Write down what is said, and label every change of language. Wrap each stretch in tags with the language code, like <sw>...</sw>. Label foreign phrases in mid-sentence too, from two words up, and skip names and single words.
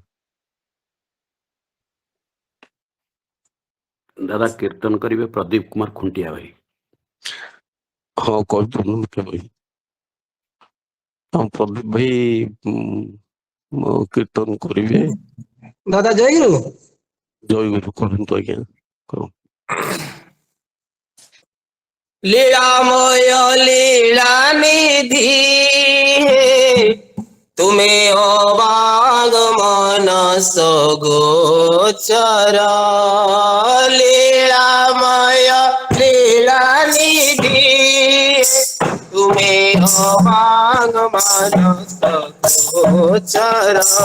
<or>ଦାଦା କୀର୍ତ୍ତନ କରିବେ ପ୍ରଦୀପ କୁମାର ଖୁଣ୍ଟିଆ ଭାଇ। ହଁ କହିଦେଉନ ଭାଇ। ହଁ ପ୍ରଦୀପ ଭାଇ କୀର୍ତ୍ତନ କରିବେ। ଦାଦା ଜୟ ଗୁରୁ। ଜୟ ଗୁରୁ କରନ୍ତୁ ଆଜ୍ଞା।</or> <bn>লীলাময় লীলা নিধি তুমি অবাগ মনস গোচর লীলাময় লীলা নিধি তুমি অবাগ মনস গোচর</bn>